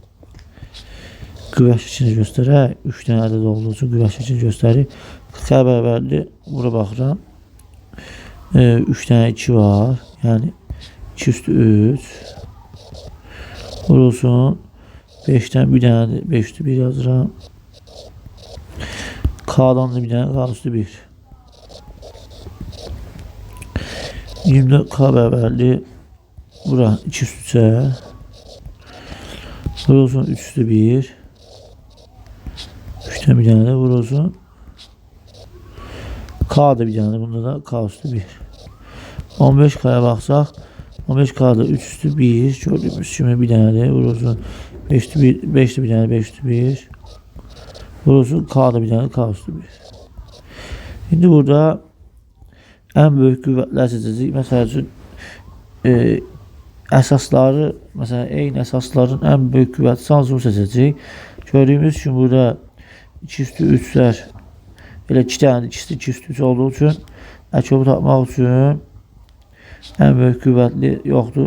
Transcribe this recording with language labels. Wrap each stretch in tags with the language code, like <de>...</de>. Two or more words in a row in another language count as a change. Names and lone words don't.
<az>Qüvvə şəklini göstərək. 3 dənə ədəd olduğu üçün qüvvə şəklini göstərik. 40-a bərabərdir. Bura baxıram. 3 dənə 2 var. Yəni 2 üstü 3.</az> <tr>Vurulsun 5'ten bir tane 5 üstü 1 yazıram.</tr> <az>K'dan da bir tane K üstü 1. 24K bərabərli. Bura 2 üstü. Bura olsun 3 üstü 1.</az> <tr>3'ten bir tane de bura olsun.</tr> <az>K da bir tane. Bunda da K üstü 1.</az> <tr>15K'ya baksaq. 15K'da 3 üstü 1.</tr> <az>Gördüğümüz kimi bir tane de. Bura olsun 5 üstü 1. 5 de bir tane 5 üstü 1. Bura olsun K'da bir tane K üstü 1.</az> <tr>Şimdi burada en büyük</tr> <az>qüvvətlər seçəcəyik. Məsəl üçün əsasları, məsələn, eyni əsasların</az> <tr>en büyük</tr> <az>qüvvəti hansını seçəcəyik. Gördüyümüz kimi burada 2 üstü 3'lər elə 2 tane, ikisi 2 üstü 3 olduğu üçün əkobu tapmaq üçün</az> <tr>en büyük</tr> <az>qüvvətli yoxdur.</az>